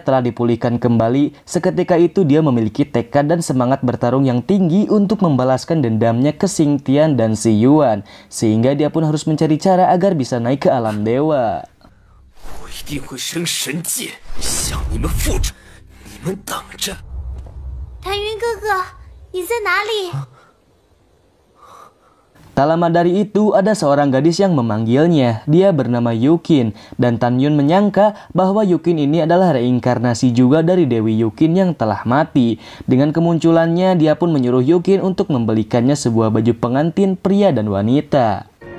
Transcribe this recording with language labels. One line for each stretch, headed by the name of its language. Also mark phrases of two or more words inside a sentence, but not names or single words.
Indonesian: telah dipulihkan kembali, seketika itu dia memiliki tekad dan semangat bertarung yang tinggi untuk membalaskan dendamnya ke Xing Tian dan Xi Yuan, sehingga dia pun harus mencari cara agar bisa naik ke alam dewa.
Chinese: Tan Yun 哥哥，你在哪里？
Indonesian: Tak lama dari itu, ada seorang gadis yang memanggilnya. Dia bernama Yukin, dan Tan Yun menyangka bahwa Yukin ini adalah reinkarnasi juga dari Dewi Yukin yang telah mati. Dengan kemunculannya, dia pun menyuruh Yukin untuk membelikannya sebuah baju pengantin pria dan wanita.